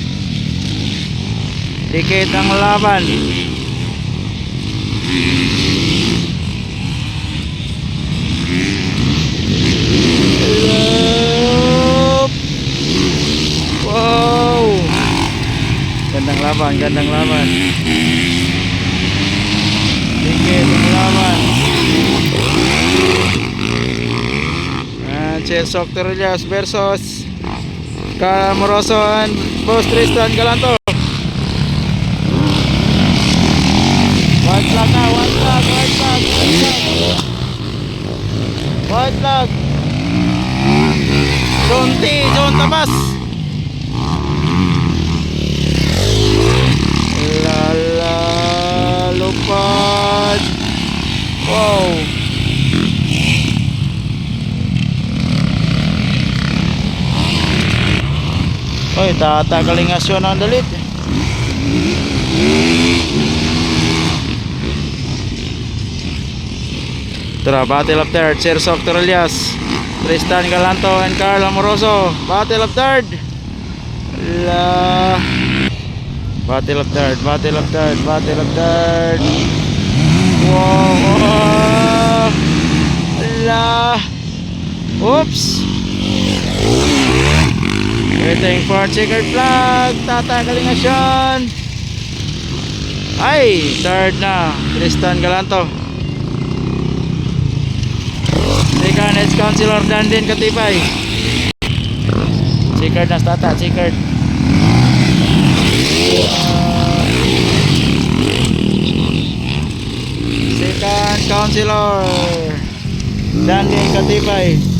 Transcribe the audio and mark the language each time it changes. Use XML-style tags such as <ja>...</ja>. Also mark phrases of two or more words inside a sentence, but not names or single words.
<tl>Dikit ang laban. Wow. Gandang laban. Dikit ang laban.</tl> <en>And Sir Sok Torelias versus Carl Amoroso and Boss Tristan Galanto. White flag</en> <tl>na,</tl> <en>white flag.</en> <tl>John Tabas. Lupad.</tl> <en>Wow.</en> <tl>Oy, Tata Kalingasyon ang dalit. Tara,</tl> <en>battle of third. Sir Sok Torelias, Tristan Galanto and Carl Amoroso. Battle of third. Battle of third. Wow. Oops. Waiting for checkered flag.</en> <tl>Tata Kalingasyon. Ay, third na, Tristan Galanto.</tl> <en>Second is Councilor Danden Katipay.</en> <tl>Checkered na, Tata, checkered.</tl> <en>Second, Councilor Danden Katipay.</en>